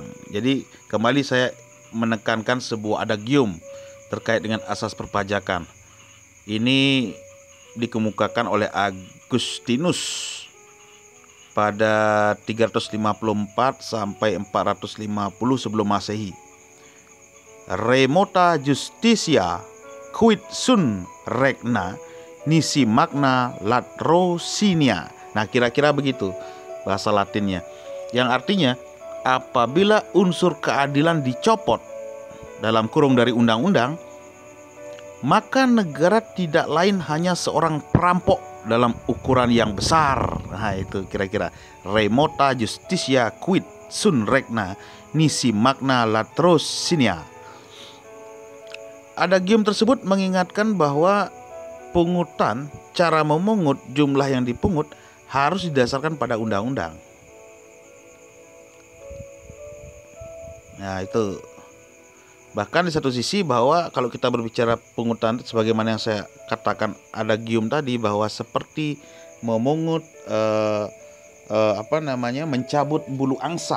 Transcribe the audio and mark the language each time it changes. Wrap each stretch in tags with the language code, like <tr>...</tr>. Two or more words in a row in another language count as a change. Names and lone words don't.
<id>Jadi kembali saya menekankan sebuah adagium terkait dengan asas perpajakan. Ini dikemukakan oleh Agustinus pada 354 sampai 450 sebelum Masehi.</id> <la>Remota justitia quid sun regna nisi magna latrocinia.</la> <id>Nah, kira-kira begitu bahasa Latinnya, yang artinya apabila unsur keadilan dicopot dalam kurung dari undang-undang, maka negara tidak lain hanya seorang perampok dalam ukuran yang besar. Nah, itu kira-kira</id> <la>remota justitia quid sun regna nisi magna latrocinia.</la> <id>Adagium tersebut mengingatkan bahwa pungutan, cara memungut, jumlah yang dipungut harus didasarkan pada undang-undang. Nah, itu bahkan di satu sisi bahwa kalau kita berbicara pungutan, sebagaimana yang saya katakan adagium tadi, bahwa seperti memungut mencabut bulu angsa.</id>